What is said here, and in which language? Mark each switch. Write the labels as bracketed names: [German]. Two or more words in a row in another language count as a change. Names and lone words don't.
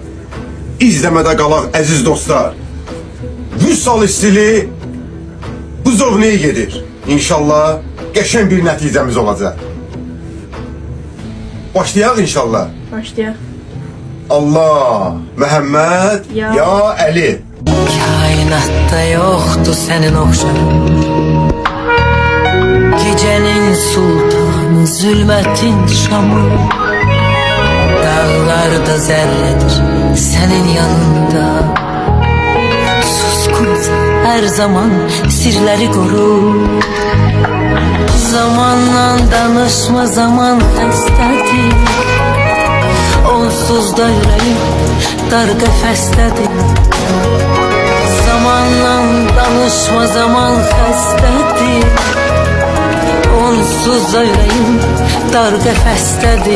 [Azerbaijani] İzləmədə qalaq əziz dostlar. Vüsal stili Buzovnaya gedir. İnşallah qəşən bir nəticəmiz olacaq. Başlayaq inşallah. Başlayaq. Allah, Məhəmməd, Ya. ya Əli. [Turkish] Kainatta yoktu senin oxşarın. Gecenin sultanı, zulmetin şamı. Dağlarda zerredir senin yanında. Suskun her zaman sirleri koru. [Azerbaijani] Zamanla danışma, zaman xəstədir. [Turkish] Onsuz da yüreğim dar qəfəsdədir. [Azerbaijani] Zamanla danışma, zaman xəstədir. [Turkish] Onsuz da yüreğim dar qəfəsdədir.